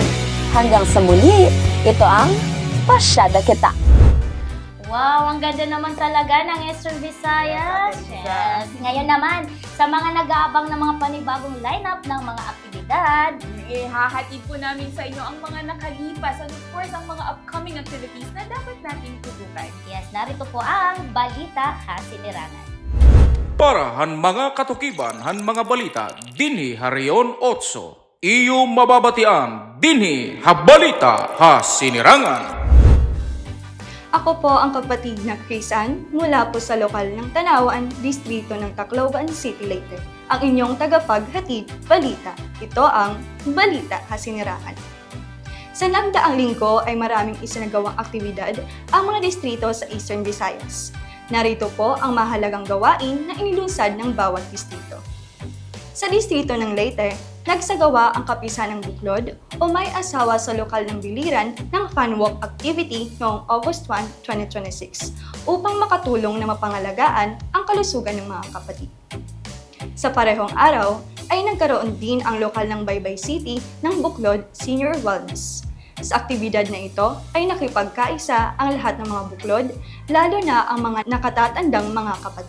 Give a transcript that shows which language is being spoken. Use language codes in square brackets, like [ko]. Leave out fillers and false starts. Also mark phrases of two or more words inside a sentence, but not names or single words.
[tl] Hanggang sa muli, ito ang Pasyada Kita! Wow, ang ganda naman talaga ng Eastern Visayas. Yes. Ngayon naman, sa mga nag-aabang ng mga panibagong lineup ng mga aktibidad, Ihahatid po namin sa inyo ang mga nakalipas [en] and of course [tl] ang mga [en] upcoming activities [tl] na dapat natin tutukan. yes, narito po ang Balita Hasinirangan. [war] Para han mga katukiban, han mga balita, dinhi harion 8. Iyo mababatian, dinhi habalita hasinirangan. [tl] Ako po ang kapatid na Chris Ann mula po sa lokal ng Tanawan, distrito ng Tacloban City, Leyte. Ang inyong tagapaghatid, balita. Ito ang Balita Hasinirangan. Sa nagdaang linggo ay maraming isinagawang aktibidad ang mga distrito sa Eastern Visayas. Narito po ang mahalagang gawain na inilunsad ng bawat distrito. Sa distrito ng Leyte, nagsagawa ang kapisan ng Buklod o may asawa sa lokal ng biliran ng [en] fun walk activity [tl] noong August 1, 2026 upang makatulong na mapangalagaan ang kalusugan ng mga kapatid. Sa parehong araw ay nagkaroon din ang lokal ng Baybay City ng Buklod Senior Wellness. Sa aktibidad na ito ay nakipagkaisa ang lahat ng mga buklod, lalo na ang mga nakatatandang mga kapatid.